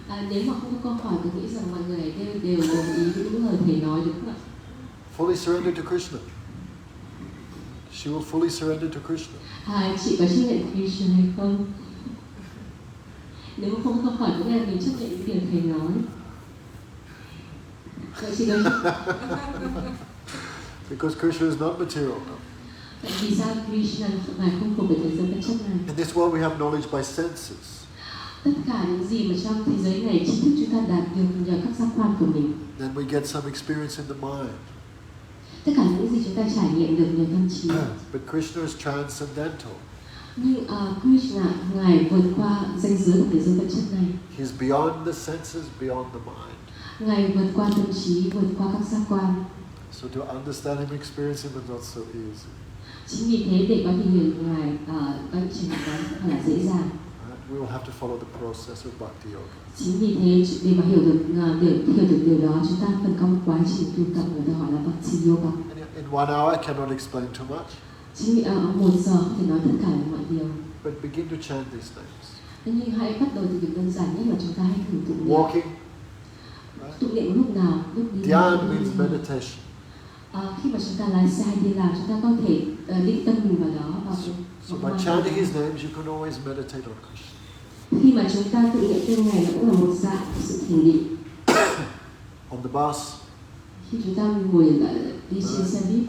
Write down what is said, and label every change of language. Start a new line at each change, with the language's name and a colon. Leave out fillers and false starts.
Vietnamese: Nếu mà không có câu hỏi, tôi nghĩ rằng mọi người đều đồng ý với những lời thầy nói, đúng không ạ?
English: Fully surrender to Krishna. She will fully surrender to Krishna.
Vietnamese: Chị có chấp nhận Krishna hay không? Nếu mà không có câu hỏi, có nghĩa là mình chấp nhận những điều thầy nói. Vậy chị có...
English: Because Krishna is not material.
Vietnamese: Tại vì sao Krishna Ngài không thuộc về thế giới vật chất này?
English: In this world we have knowledge by senses.
Vietnamese: Tất cả những gì mà trong thế giới này tri thức chúng ta đạt được nhờ các giác quan của mình.
English: Then we get some experience in the mind.
Vietnamese: Tất cả những gì chúng ta trải nghiệm được nhờ tâm trí.
English: But Krishna is transcendental.
Vietnamese: Nhưng Krishna Ngài vượt qua ranh giới của thế giới vật chất này.
English: He's beyond the senses, beyond the mind.
Vietnamese: Ngài vượt qua tâm trí, vượt qua các giác quan.
English: So to understand him, experience him is not so easy.
Vietnamese: Chính vì thế để có thể hiểu Ngài, có trải nghiệm đó rất là dễ dàng.
English: We will have to follow the process of Bhakti Yoga.
Vietnamese: Chính vì thế để mà hiểu được điều đó, chúng ta cần có một quá trình tu tập người ta gọi là Bhakti Yoga.
English: In 1 hour I cannot explain too much.
Vietnamese: Chính vì ở 1 giờ không thể nói tất cả mọi điều.
English: But begin to chant these names.
Vietnamese: Nhưng hãy bắt đầu từ việc đơn giản nhất là chúng ta hãy thử tụng niệm.
English: Walking.
Vietnamese: Tụng niệm lúc nào? Lúc đi.
English: Dhyan means meditation.
Vietnamese: Khi mà chúng ta lái xe hay đi làm, chúng ta có thể định tâm mình vào đó.
English: So by chanting his names, you can always meditate on Krishna.
Vietnamese: Khi mà chúng ta tụng niệm tên Ngài, nó cũng là một dạng sự thiền định.
English: On the bus.
Vietnamese: Khi chúng ta ngồi đi trên xe buýt.